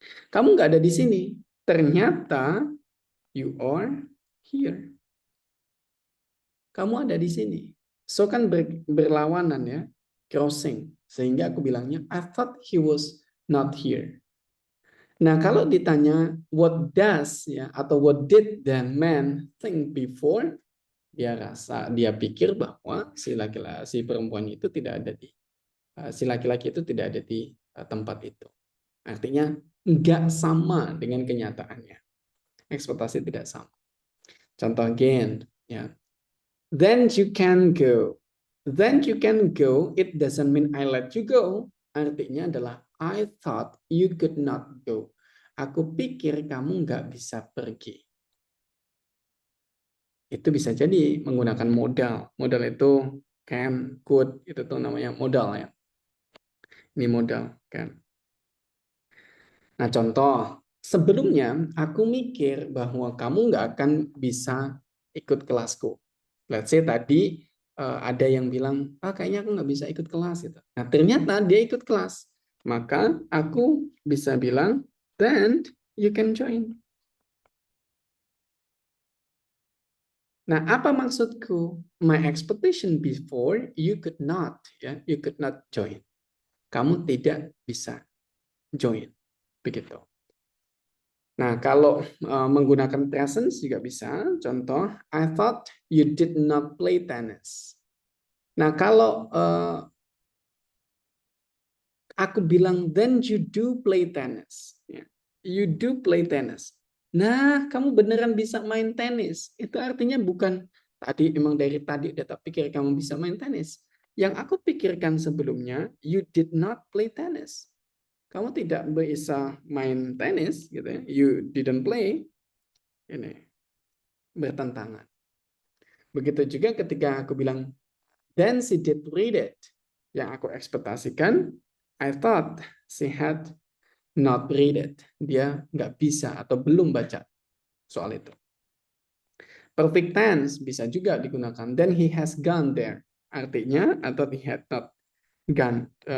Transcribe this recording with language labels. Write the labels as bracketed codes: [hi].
[id] Kamu nggak ada di sini. Ternyata [en] you are here. [id] Kamu ada di sini. So kan berlawanan ya, crossing. Sehingga aku bilangnya, [en] I thought he was not here. [id] Nah, kalau ditanya [en] what does ya atau what did that man think before, [id] dia pikir bahwa si perempuan itu tidak ada di si laki-laki itu tidak ada di tempat itu. Artinya nggak sama dengan kenyataannya. Ekspektasi tidak sama. Contoh again, ya. [en] Then you can go. Then you can go, it doesn't mean I let you go. [id] Artinya adalah [en] I thought you could not go. [id] Aku pikir kamu nggak bisa pergi. Itu bisa jadi menggunakan modal. Modal itu can, could, itu tuh namanya modal ya. Ini modal kan. Nah contoh, sebelumnya aku mikir bahwa kamu nggak akan bisa ikut kelasku. Let's say tadi ada yang bilang, kayaknya aku nggak bisa ikut kelas gitu. Nah ternyata dia ikut kelas, maka aku bisa bilang, [en] then you can join. [id] Nah, apa maksudku? [en] My expectation before you could not, ya, you could not join. [id] Kamu tidak bisa join, begitu. Nah, kalau menggunakan present juga bisa. [en] Contoh, I thought you did not play tennis. [id] Nah, kalau aku bilang, [en] then you do play tennis. Ya. You do play tennis. [id] Nah, kamu beneran bisa main tenis. Itu artinya bukan tadi, emang dari tadi udah tak pikir kamu bisa main tenis. Yang aku pikirkan sebelumnya, [en] you did not play tennis. [id] Kamu tidak bisa main tenis, gitu ya. [en] You didn't play. [id] Ini bertentangan. Begitu juga ketika aku bilang, [en] then she did read it. [id] Yang aku ekspektasikan, [en] I thought she had not read it. [id] Dia nggak bisa atau belum baca soal itu. Perfect tense bisa juga digunakan. [en] Then he has gone there. [id] Artinya, atau [en] he had not gone.